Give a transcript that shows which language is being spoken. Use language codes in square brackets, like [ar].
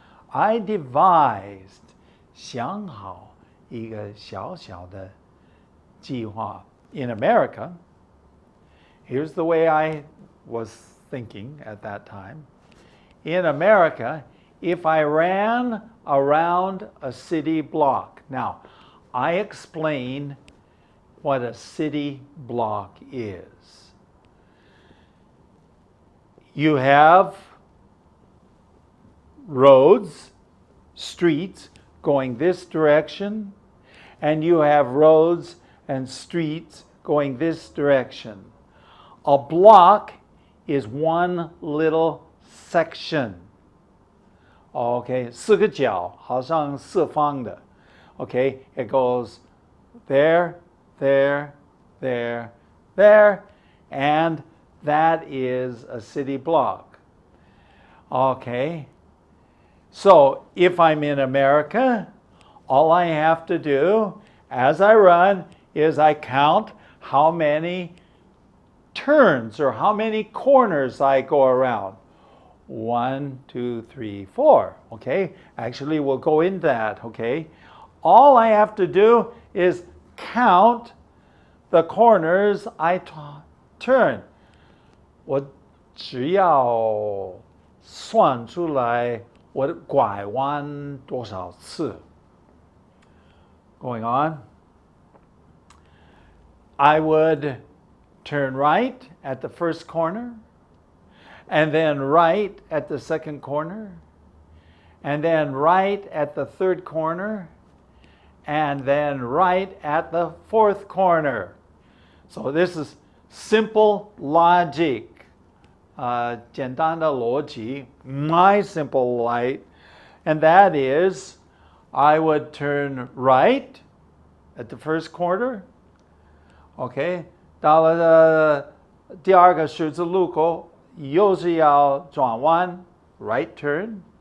[en] I devised [zh] 想好一个小小的计划. [en] In America, here's the way I was thinking at that time. In America, if I ran around a city block. Now, I explain what a city block is. You have roads, streets going this direction, and you have roads and streets going this direction. A block is one little section. [zh] Okay, 四个角，好像四方的. [en] Okay, it goes there, there, there, there, and that is a city block. Okay, so if I'm in America, all I have to do as I run is I count how many turns or how many corners I go around. 1, 2, 3, 4. Okay, actually we'll go in that. Okay, all I have to do is count the corners I turn. [zh] 我只要算出来我拐弯多少次. [en] Going on. I would turn right at the first corner, and then right at the second corner, and then right at the third corner, and then right at the fourth corner. So this is simple logic. [zh] 简单的逻辑, [en] my simple light, and that is I would turn right at the first corner. [zh] Okay, 到了第二个十字路口，又是要转弯 [en] right turn.